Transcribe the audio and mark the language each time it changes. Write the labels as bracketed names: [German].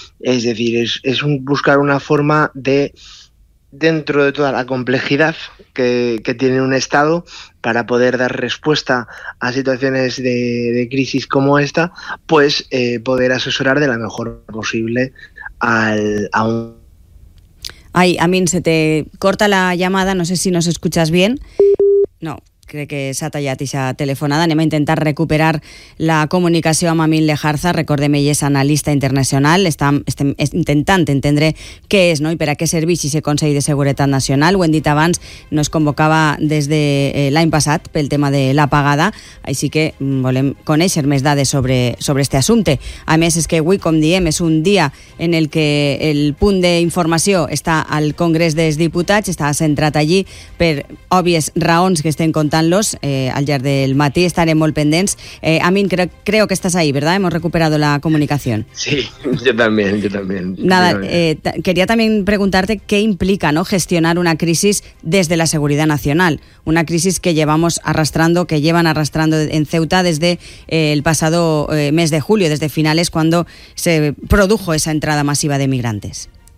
[Spanish] Es decir, es un buscar una forma de, dentro de toda la complejidad que tiene un Estado para poder dar respuesta a situaciones de crisis como esta, pues poder asesorar de la mejor posible a un... Ay, Amin, se te corta la llamada, no sé si nos escuchas bien. No, [Catalan] crec que s'ha tallat aquesta telefonada. Anem a intentar recuperar la comunicació amb Amin Lejarza. Recordem, ell és analista internacional. Estem intentant entendre què és, no?, i per a què serveix aquest Consell de Seguretat Nacional. Ho hem dit abans, no es convocava des de l'any passat pel tema de l'apagada, així que volem conèixer més dades sobre aquest assumpte. A més, és que avui, com diem, és un dia en el que el punt d'informació està al Congrés dels Diputats, està centrat allí per òbvies raons que estem contant-los al llarg del matí. Estarem molt pendents. [Spanish] Amin, creo que estàs ahí, ¿verdad? Hemos recuperado la comunicación. Sí, yo también. Nada, quería también preguntarte qué implica, ¿no?, gestionar una crisis desde la seguridad nacional. Una crisis que llevamos arrastrando, que llevan arrastrando en Ceuta desde el pasado mes de julio, desde finales, cuando se produjo esa entrada masiva de migrantes.